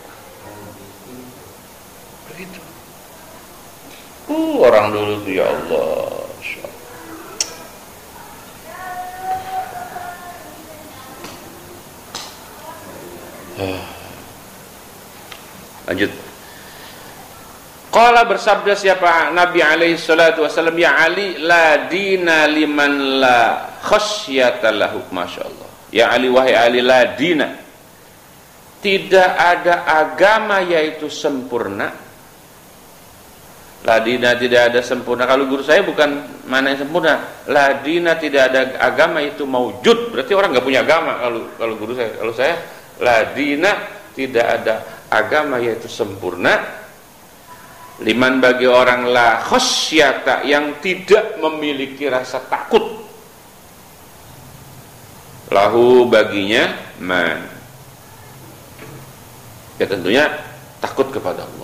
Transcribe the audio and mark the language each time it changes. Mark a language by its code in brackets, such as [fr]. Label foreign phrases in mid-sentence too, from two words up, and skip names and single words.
[id] Begitu. Orang dulu tuh [ar] يا الله. [id] Lanjut. Qala bersabda siapa Nabi [ar] عليه الصلاة والسلام, يا علي لا دين لمن لا خشية له. [id] Masyaallah. [ar] يا علي, [id] wahai Ali, [ar] لا دين, [id] tidak ada agama yaitu sempurna. [ar] لا دين, [id] tidak ada sempurna. Kalau guru saya bukan mana yang sempurna. [ar] لا دين, [id] tidak ada agama itu maujud. Berarti orang nggak punya agama kalau guru saya. Kalau saya, [ar] لا دين, [id] tidak ada agama yaitu sempurna. Liman, bagi orang [ar] لا خشية, [id] yang tidak memiliki rasa takut. Lahu, baginya man. Ya tentunya takut kepada Allah.